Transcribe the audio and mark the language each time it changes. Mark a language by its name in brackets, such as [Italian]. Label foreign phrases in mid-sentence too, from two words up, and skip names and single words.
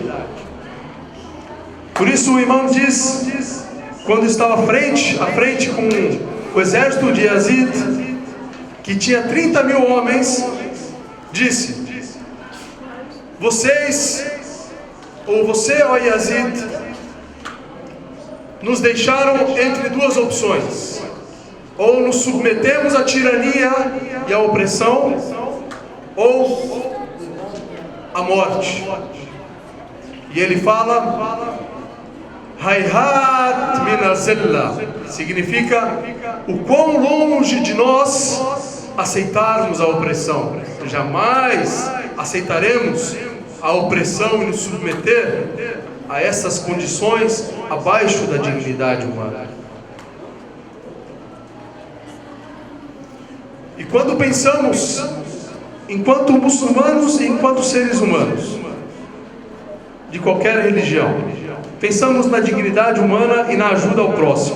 [Portuguese] Por isso o imã diz, quando estava frente a frente com o exército de Yazid, que tinha 30.000 homens, disse: você, ó Yazid, nos deixaram entre duas opções: ou nos submetemos à tirania e à opressão, ou à morte. E ele fala: [Arabic] هيهات من الذلة [Portuguese] significa o quão longe de nós aceitarmos a opressão. Jamais aceitaremos a opressão e nos submeter a essas condições abaixo da dignidade humana. E quando pensamos, enquanto muçulmanos e enquanto seres humanos, de qualquer religião, pensamos na dignidade humana e na ajuda ao próximo.